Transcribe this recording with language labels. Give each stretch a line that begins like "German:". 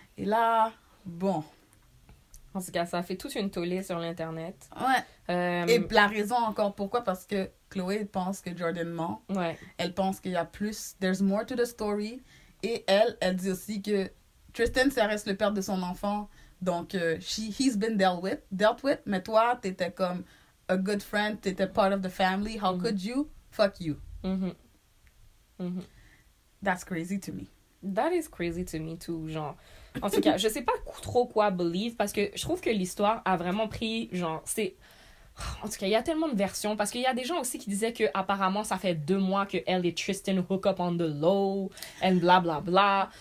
French: Et là, bon. En tout cas, ça a fait toute une tollée sur l'Internet. Ouais. Et la raison encore pourquoi, parce que Chloé pense que Jordan ment. Ouais. Elle pense qu'il y a plus, there's more to the story. Et elle dit aussi que Tristan, ça reste le père de son enfant.
English: Donc, he's been dealt with. Mais toi, t'étais comme a good friend, t'étais part of the family. How could you? Fuck you. That's crazy to me. That is crazy to me too, genre.
French: En tout cas, je sais pas trop quoi believe parce que je trouve que l'histoire a vraiment pris, genre, c'est... En tout cas, il y a tellement de versions parce qu'il y a des gens aussi qui disaient que apparemment ça fait 2 mois que elle et Tristan hook up on the low and bla bla bla.